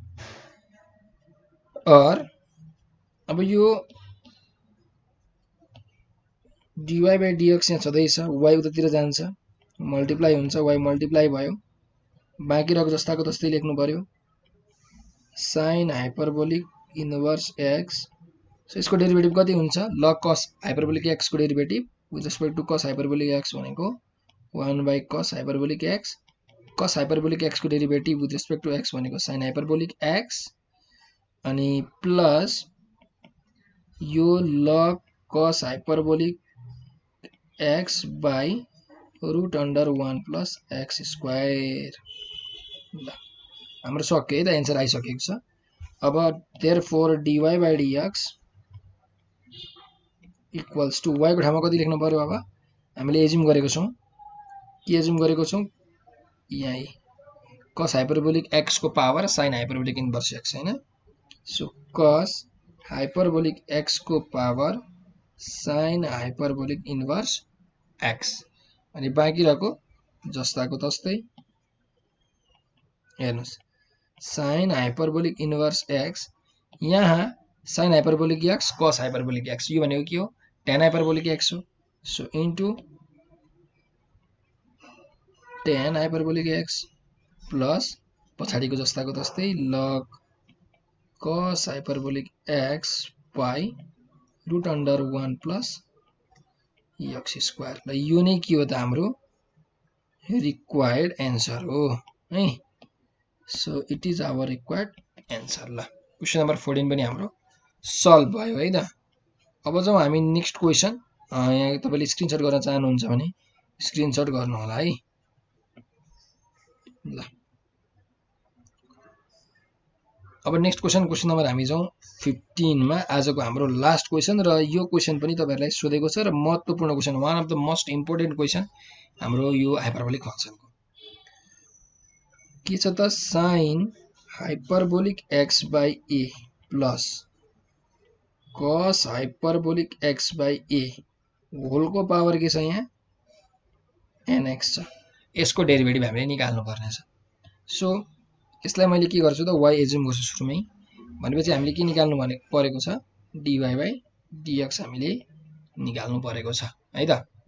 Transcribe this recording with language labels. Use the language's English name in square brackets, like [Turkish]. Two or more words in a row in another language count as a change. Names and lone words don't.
[Nepali] और अब यो [English] dy by dx [Nepali] यहाँ छँदैछ y उतातिर जान्छ मल्टिप्लाई हुन्छ y मल्टिप्लाई भयो. बाँकी रहेको जस्ताको तस्तै लेख्नु पर्यो [English] sin hyperbolic inverse x. [Nepali] सो यसको डेरिभेटिभ कति हुन्छ [English] log cos hyperbolic x [Nepali] को डेरिभेटिभ [English] with respect to cos hyperbolic x [Nepali] भनेको [English] 1 by cos hyperbolic x. cos hyperbolic x [Nepali] को डेरिभेटिभ [English] with respect to x [Nepali] भनेको [English] sin hyperbolic x [Nepali] अनि प्लस यो [English] log cos hyperbolic x by root under 1 plus x square. [Nepali] ल हाम्रो सक्यो है त एन्सर आइसकेको छ. अब [English] therefore dy by dx equals to [Nepali] y को ठाउँमा कति लेख्नु पर्यो. अब हामीले एज्युम गरेको छौं के एज्युम गरेको छौं यहाँ [English] cos hyperbolic x [Nepali] को पावर [English] sin hyperbolic inverse x [Nepali] हैन. सो [English] cos hyperbolic x [Nepali] को पावर [English] sin hyperbolic inverse x [Nepali] अनि बाँकी रहेको जस्ताको तस्तै हेर्नुस् [English] sin hyperbolic inverse x [Nepali] यहाँ [English] sin hyperbolic x cos hyperbolic x [Nepali] यो भनेको के हो [English] tan hyperbolic x [Nepali] हो. [English] so into tan hyperbolic x plus [Nepali] पछाडिको जस्ताको तस्तै [English] log cos hyperbolic x by root under 1 plus x square. [Nepali] ल यो नै के हो त हाम्रो [English] required answer [Nepali] हो है. [English] So it is our required answer. [Nepali] ल [English] question number [Nepali] 14 पनि हाम्रो सल्भ भयो है त. अब जाउँ हामी [English] next question. [Nepali] यहाँ तपाईले स्क्रिनशट गर्न चाहनुहुन्छ भने स्क्रिनशट गर्नु होला है. ल अब [English] next question number [Nepali] हामी जाउँ 15 मा. आजको हाम्रो [English] last question [Nepali] र यो क्वेशन पनि तपाईहरुलाई सोधेको छ र महत्त्वपूर्ण [English] question one of the most important question [Nepali] हाम्रो यो हाइपरबोलिक फंक्शनको के छ त [English] sin hyperbolic x by a plus cos hyperbolic x by a [Nepali] होलको पावर के छ यहाँ nx छ। यसको डेरिभेटिभ हामीले निकाल्नु पर्ने छ। सो यसलाई मैले के गर्छु त y एज्युम गर्छु सुरुमै। भनेपछि हामीले के निकाल्नु परेको छ [English] dy by dx [Nepali] हामीले निकाल्नु परेको छ है त।